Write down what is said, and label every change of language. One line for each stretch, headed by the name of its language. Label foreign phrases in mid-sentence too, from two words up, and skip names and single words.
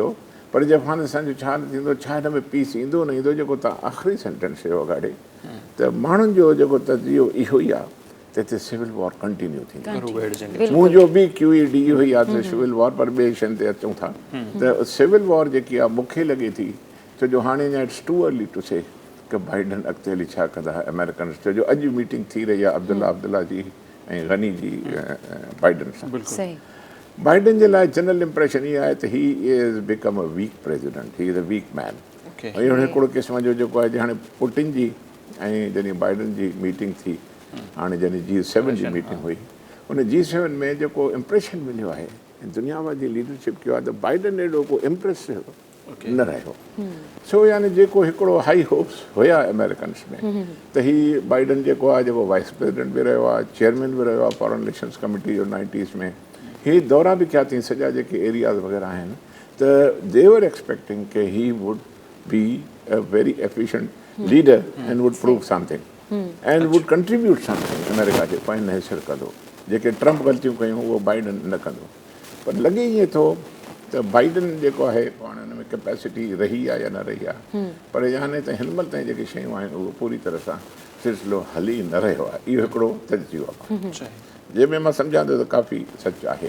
Sindhi: पर जे अफ़गानिस्तान जो छा न थींदो, छा हिन में पीस ईंदो न ईंदो, जेको तव्हां आख़िरी सेंटेंस चयो अगाड़े, त माण्हुनि जो जेको तजियो इहो ई आहे त हिते
English: civil war
Sindhi: कंटिन्यू थींदी। मुंहिंजो बि QED इहो ई आहे त
English: civil war,
Sindhi: पर ॿिए शयुनि ते अचूं था त
English: civil war
Sindhi: जेकी आहे मूंखे लॻे थी छो जो हाणे अञा
English: it's too early to say
Sindhi: कि बाइडन अॻिते हली छा कंदा अमेरिकन। छो जो अॼु मीटिंग थी रही आहे अब्दुल्ला जी ऐं गनी जी बाइडन सां। बाइडन जे लाइ
English: general impression
Sindhi: इहा आहे त
English: he is become a weak president, he is a weak man.
Sindhi: ऐं हिकिड़ो क़िस्म जो जेको आहे हाणे पुटिन जी ऐं जॾहिं बाइडन जी मीटिंग थी, हाणे जॾहिं G7 जी मीटिंग हुई, उन G7 में जेको इम्प्रेशन मिलियो आहे दुनिया जी लीडरशिप कयो आहे त बाइडन एॾो को इम्प्रेसिव न रहियो। सो यानी जेको हिकिड़ो
English: high hopes
Sindhi: हुया अमेरिकन्स में त ही बाइडन जेको आहे जेको
English: vice president
Sindhi: बि रहियो आहे, चेयरमैन बि रहियो आहे
English: Foreign Relations Committee
Sindhi: जो 90s में, ही दौरा बि कया अथई सॼा जेके एरियाज़ वग़ैरह आहिनि, त
English: they were expecting that he would be a very efficient leader and would prove something and would contribute something
Sindhi: अमेरिका जे पंहिंजे हैसियत कंदो। जेके ट्रम्प ग़लतियूं कयूं उहो बाइडन न कंदो। पर लॻे ईअं थो त बाइडन जेको आहे पाण हुन में कैपेसिटी रही आहे या न रही आहे, पर हाणे त हिन महिल ताईं जेके शयूं आहिनि उहो पूरी तरह सां सिलसिलो हली न रहियो आहे। इहो हिकिड़ो तजुर्बो आहे जंहिंमें मां सम्झां थो त काफ़ी सच आहे।